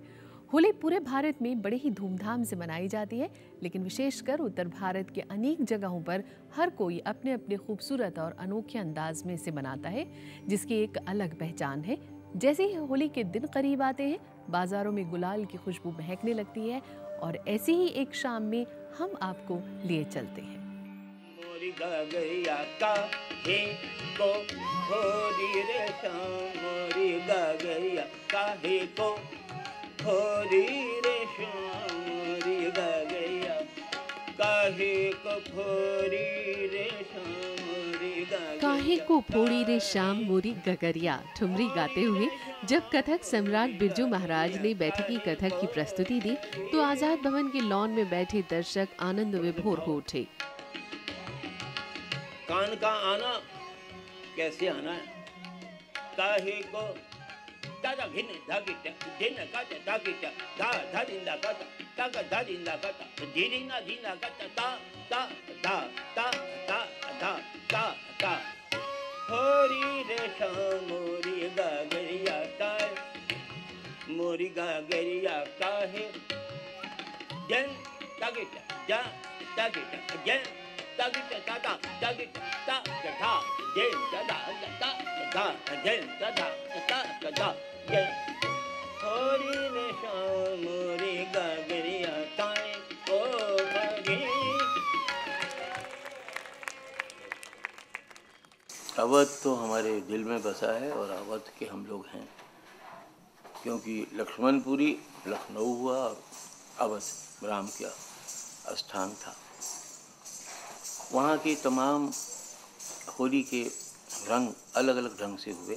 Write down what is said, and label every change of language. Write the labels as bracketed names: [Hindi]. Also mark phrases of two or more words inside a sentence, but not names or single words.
[Hindi] होली पूरे भारत में बड़े ही धूमधाम से मनाई जाती है, लेकिन विशेषकर उत्तर भारत के अनेक जगहों पर हर कोई अपने अपने खूबसूरत और अनोखे अंदाज में इसे मनाता है, जिसकी एक अलग पहचान है। जैसे ही होली के दिन करीब आते हैं, बाजारों में गुलाल की खुशबू महकने लगती है और ऐसी ही एक शाम में हम आपको लिए चलते हैं। मोरी गगरिया का हे को होरी रे शाम, मोरी गगरिया का हे को होरी रे शाम, मोरी गगरिया काहे को फोरी रे शाम, मोरी गगरिया काहे को फोड़ी रे शाम मोरी गगरिया ठुमरी गाते हुए जब कथक सम्राट बिरजू महाराज ने बैठकी कथक की प्रस्तुति दी, तो आजाद भवन के लॉन में बैठे दर्शक आनंद विभोर हो उठे। कान का आना कैसे आना है? काहे को दादा घिन धागिट दिन का धागिट धा धादिंदा का ता धादिंदा का धीरिना दीना का ता ता ता ता ता ता ता ता होरी रे शाम, मोरी गगरिया का, मोरी गगरिया का है जन धागिट जा धागिट जन धागिट ता ता धागिट ता ता जन ता ता ता जन ता ता ता होरी रे शाम, मोरी गगरिया ताए ओ गरी। अवध तो हमारे दिल में बसा है और अवध के हम लोग हैं, क्योंकि लक्ष्मणपुरी लखनऊ हुआ और अवध राम का स्थान था। वहाँ की तमाम होली के रंग अलग अलग ढंग से हुए।